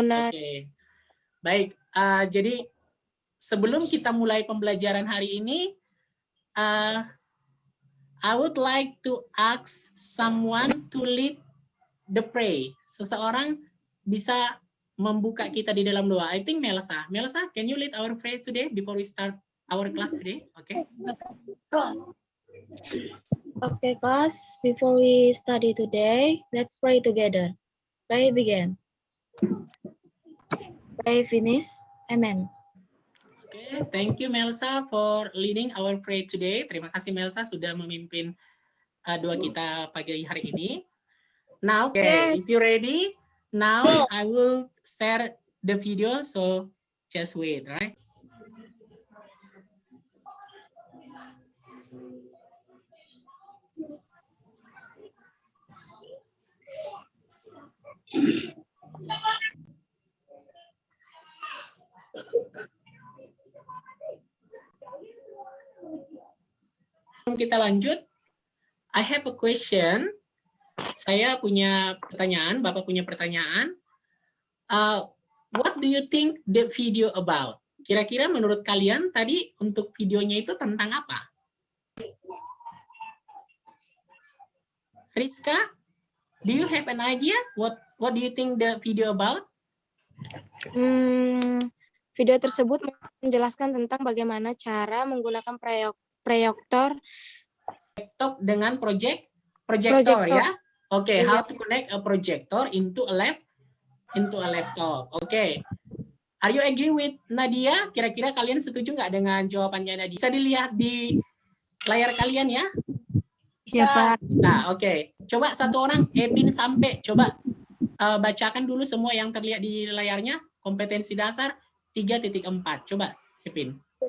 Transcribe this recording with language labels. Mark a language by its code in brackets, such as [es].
[en] Oke. [id] Baik, jadi sebelum kita mulai pembelajaran hari ini, [en] I would like to ask someone to lead the pray. [id] Seseorang bisa membuka kita di dalam doa. [en] I think [id] Melsa. [en] Melsa, can you lead our prayer today before we start our class today? Okay. Okay, class. Before we study today, let's pray together. Pray begin. Pray finish. Amen. Okay, thank you Melsa for leading our prayer today. [id] Terima kasih Melsa sudah memimpin doa kita pagi hari ini. [en] Now, okay, if you're ready, now I will share the video, so just wait, right? [id] Sebelum kita lanjut, [en] I have a question. [id] Saya punya pertanyaan, Bapak punya pertanyaan. [en] What do you think the video about? [id] Kira-kira menurut kalian tadi untuk videonya itu tentang apa? [en] Rizka, do you have an idea? What do you think the video about? [id] Video tersebut menjelaskan tentang bagaimana cara menggunakan proyektor Laptop dengan projector ya. [en] Oke, how to connect a projector into a laptop. Oke. Are you agree with Nadia? [id] Kira-kira kalian setuju nggak dengan jawabannya Nadia? Bisa dilihat di layar kalian ya? Iya, Pak. Nah, oke. Coba satu orang, Epin sampai. Coba bacakan dulu semua yang terlihat di layarnya. Kompetensi dasar 3.4. Coba, Epin.